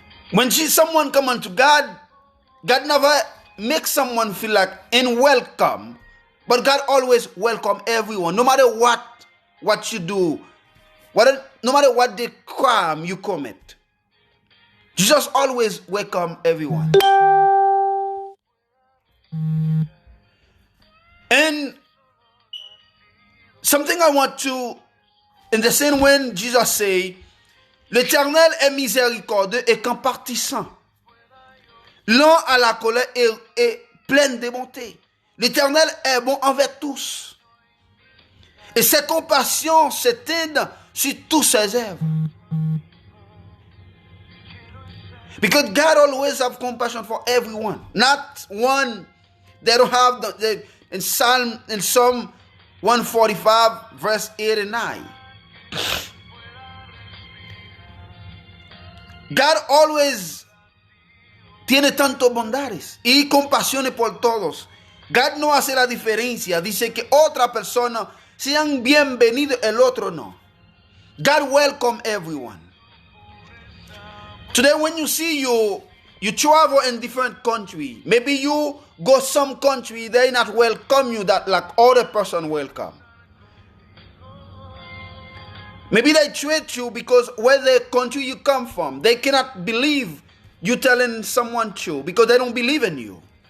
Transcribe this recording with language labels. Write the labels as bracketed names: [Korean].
[English] When someone come unto God, God never makes someone feel like unwelcome, but God always welcome everyone, no matter what you do, no matter what the crime you commit. Jesus always welcome everyone. And something I want to, in the same when Jesus say, [French] l'Éternel est miséricordieux et compatissant, lent à la colère et plein de bonté. L'Éternel est bon envers tous. Et cette compassion s'étend sur tous ses œuvres. [English] Because God always have compassion for everyone. Not one that don't have in Psalm 145 verse 8 and 9. God always [Spanish] tiene tanto bondades y compasión por todos. [English] God [Spanish] no hace la diferencia. Dice que otra persona sean bienvenidos, el otro no. [English] God welcome everyone. Today when you see you travel in different country, maybe you go some country, they not welcome you that like other person welcome. Maybe they treat you because where the country you come from, they cannot believe you telling someone true because they don't believe in you.